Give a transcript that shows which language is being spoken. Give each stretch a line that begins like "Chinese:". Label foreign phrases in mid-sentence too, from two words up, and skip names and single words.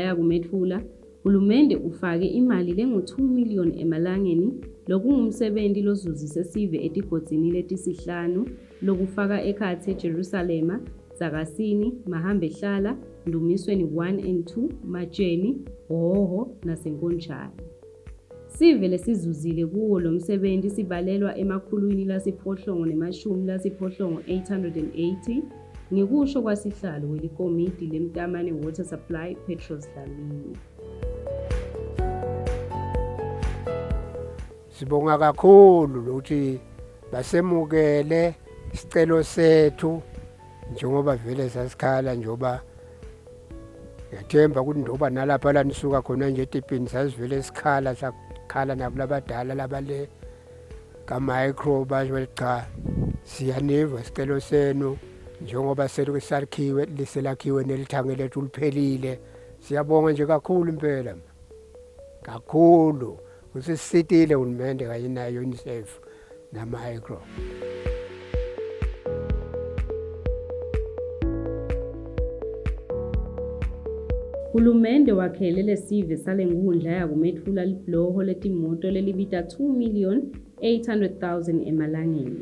Swati: yakuMETFULA, uhulumende ufake imali lengu-2 million emalangeni lokungumsebenzi lozuzise Sive etigodzini letisihlanu lokufaka ekhatsi eJerusalema, Dzakasini, Mahambehlala, Ndumisweni 1 and 2, Matsheni, Hoho naseNkonjane. Sive lesizuzile kuwo lo msebenzi sibalelwa emakhulwini lasiphohlongo nemashumi lasiphohlongo 880 ngekusho kwasihlalo welikomidi leMtamane Water Supply Petros Dlamini.
Zulu: Sibonga kakhulu ukuthi basemukele isicelo sethu njengoba vele sasikhala njengoba yathemba ukuthi ndoba nalapha la nisuka khona nje etipini sasivele sikhala sakhala nabo labadala labale ka-micro basho cha siyaniva isicelo senu njengoba selusakhiwe liselakhiwe nelithange lethu liphelile. Siyabonga nje kakhulu impela kakhulu usisitile uhulumende kanye nayo UNICEF na-micro.
Swati: Uhulumende wakhele lesive sale nkundla yakuMETFULA libloho letimoto lelibita 2,800,000 emalangeni.